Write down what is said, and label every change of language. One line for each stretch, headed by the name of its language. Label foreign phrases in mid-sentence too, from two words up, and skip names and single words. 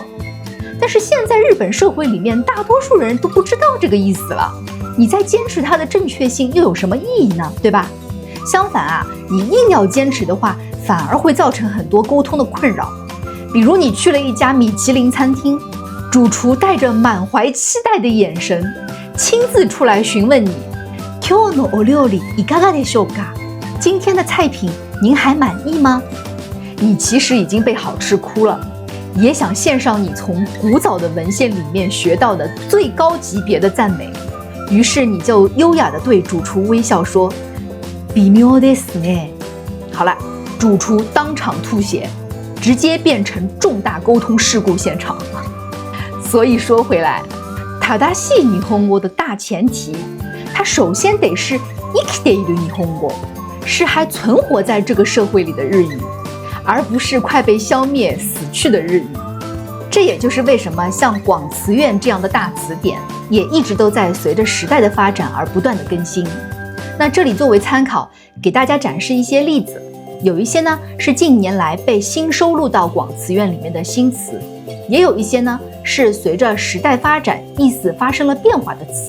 Chinese: 但是现在日本社会里面，大多数人都不知道这个意思了，你再坚持它的正确性又有什么意义呢？对吧？相反你硬要坚持的话，反而会造成很多沟通的困扰。比如你去了一家米其林餐厅，主厨带着满怀期待的眼神，亲自出来询问你，
Japanese: 今今日のお料理いかがでしょうか？
Chinese: 今天的菜品您还满意吗？你其实已经被好吃哭了，也想献上你从古早的文献里面学到的最高级别的赞美，于是你就优雅地对主厨微笑说：
Japanese: “微妙ですね。”
Chinese: 好了，主厨当场吐血，直接变成重大沟通事故现场。所以说回来，
Japanese: 正しい日本語
Chinese: 的大前提，它首先得是
Japanese: 生きている日本語，
Chinese: 是还存活在这个社会里的日语，而不是快被消灭死去的日语。这也就是为什么像广词院这样的大词典，也一直都在随着时代的发展而不断的更新。那这里作为参考，给大家展示一些例子，有一些呢是近年来被新收录到广词院里面的新词，也有一些呢是随着时代发展意思发生了变化的词。